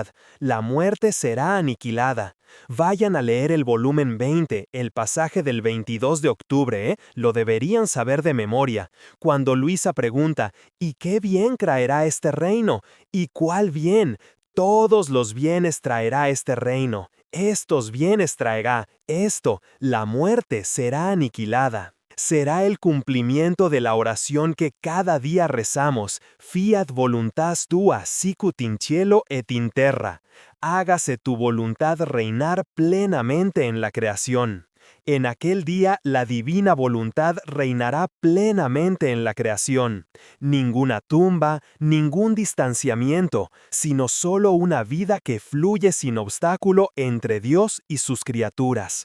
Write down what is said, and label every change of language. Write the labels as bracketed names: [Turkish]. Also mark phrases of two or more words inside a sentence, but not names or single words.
[Spanish] La muerte será aniquilada. Vayan a leer el volumen 20, el pasaje del 22 de octubre, lo deberían saber de memoria, cuando Luisa pregunta, ¿y qué bien traerá este reino? ¿Y cuál bien? Todos los bienes traerá este reino. Estos bienes traerá, la muerte será aniquilada. Será el cumplimiento de la oración que cada día rezamos, [Latin] fiat voluntas tua sicut in cielo et in terra. [Spanish] Hágase tu voluntad reinar plenamente en la creación. En aquel día la divina voluntad reinará plenamente en la creación. Ninguna tumba, ningún distanciamiento, sino solo una vida que fluye sin obstáculo entre Dios y sus criaturas.